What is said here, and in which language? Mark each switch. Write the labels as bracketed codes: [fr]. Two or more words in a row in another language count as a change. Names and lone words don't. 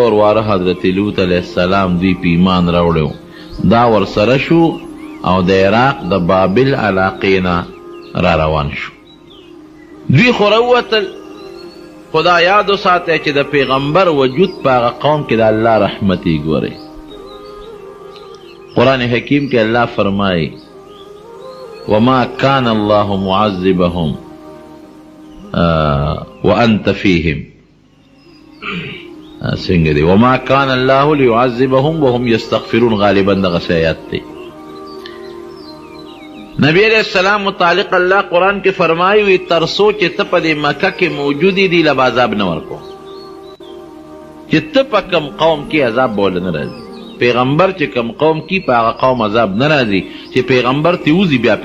[ps] ورواره حضرت لوط [ar] علیه السلام [ps] دوی په ایمان راوړی دا ورسره شو او د عراق د بابل علاقې نه را روان شو دوی خو راووتل خدا یاد وساتی چې د پیغمبر وجود په هغه قوم کې د الله رحمت یې ګورئ قرآن حکیم کې الله فرمایي [ar] وما كان الله معذبهم وانت فيهم [ps] څنګه دی [ar] وما كان الله ليعذبهم وهم يستغفرون [ps] غالبا دغه آیات دی نبی [ar] علیہ السلام [ps] متعلق الله قرآن کې فرمایي وي تر څو چې ته په دې مکه کې موجودې دي له به عذاب نه ورکو چې ته په کم قوم کې عذاب به له نه راځي پیغمبر چې کم قوم کې په هغه قوم عذاب نه راځي چې پیغمبر ته وځي بیا